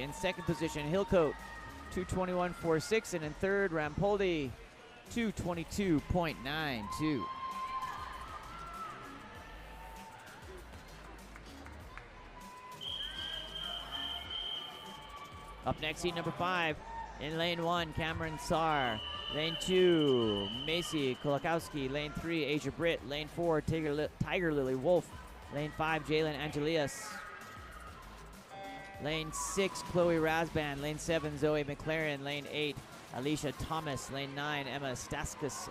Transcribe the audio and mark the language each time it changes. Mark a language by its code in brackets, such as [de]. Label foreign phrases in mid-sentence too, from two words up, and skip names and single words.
[en] In second position, Hillcoat 2:21.46, and in third, Rampoldi 2:22.92. Up next, heat number 5. In lane 1, Cameron Sarr. Lane 2, Macy Kolakowski. Lane 3, Asia Britt. Lane 4, Tiger Lily Wolf. Lane 5, Jalen Angelias. Lane 6, Chloe Rasband. Lane 7, Zoe McLaren. Lane 8, Alicia Thomas. Lane 9, Emma Staskus.